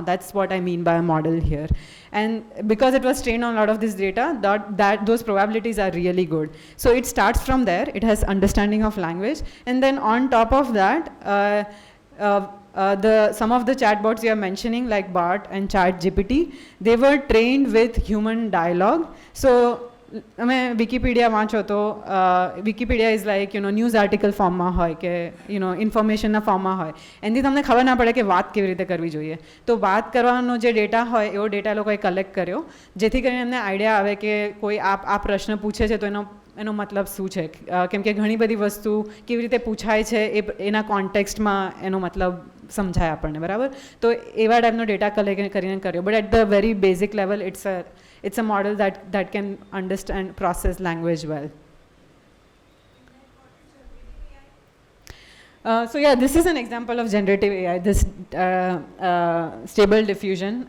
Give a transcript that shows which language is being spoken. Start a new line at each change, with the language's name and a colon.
English: That's what I mean by a model here. And because it was trained on a lot of this data, those probabilities are really good. So it starts from there. It has understanding of language. And then on top of that, some of the chatbots you are mentioning, like BART and ChatGPT, they were trained with human dialogue.
Gujarati: So અમે Wikipedia વાંચો તો Wikipedia is like news article ફોર્મમાં હોય કે ઇન્ફોર્મેશનના ફોર્મમાં હોય એનાથી તમને ખબર ના પડે કે વાત કેવી રીતે કરવી જોઈએ. તો વાત કરવાનો જે ડેટા હોય એવો ડેટા લોકોએ કલેક્ટ કર્યો જેથી કરીને એમને આઈડિયા આવે કે કોઈ આ પ્રશ્ન પૂછે છે તો એનો મતલબ શું છે, કેમ કે ઘણી બધી વસ્તુ કેવી રીતે પૂછાય છે એના કોન્ટેક્સ્ટમાં એનો મતલબ સમજાય આપણને, બરાબર? તો એવા ટાઈપનો ડેટા કલેક્ટ કરીને કર્યો.
English: But at the very basic level it's a model that can understand, process language well. So yeah, this is an example of generative AI, this stable diffusion.